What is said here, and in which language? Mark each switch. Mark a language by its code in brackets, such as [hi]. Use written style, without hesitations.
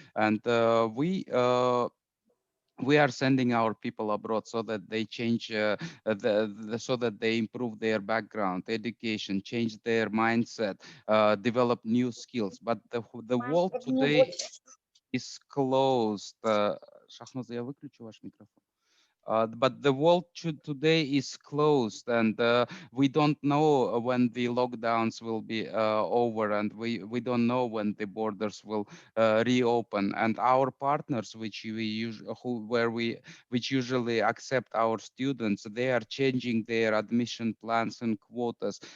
[en] And we are sending our people abroad so that they change, so that they improve their background, education, change their mindset, develop new skills. But the world today is closed. [ru] Шахназа, я выключу ваш микрофон. [en] But the world today is closed, and we don't know when the lockdowns will be over, and we don't know when the borders will reopen. And our partners, which usually accept our students, they are changing their admission plans and quotas.